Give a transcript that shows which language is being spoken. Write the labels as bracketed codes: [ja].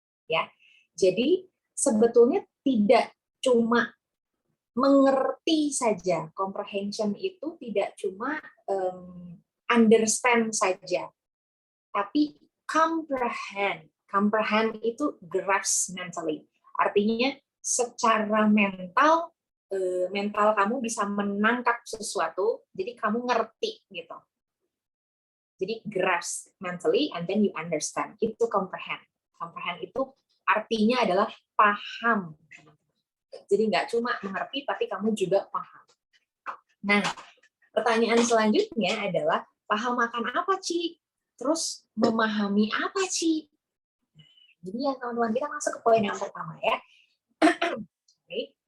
[id] Ya. Jadi sebetulnya tidak cuma mengerti saja, comprehension itu tidak cuma understand saja, tapi comprehend itu [en] grasp mentally. [id] Artinya secara mental kamu bisa menangkap sesuatu, jadi kamu ngerti gitu. [en] Jadi grasp mentally and then you understand. [id] Itu comprehend. Comprehend itu artinya adalah paham. Jadi nggak cuma mengerti, tapi kamu juga paham. Nah, pertanyaan selanjutnya adalah paham akan apa, Ci? Terus memahami apa, Ci? Jadi ya teman-teman, kita masuk ke poin yang pertama ya. Oke.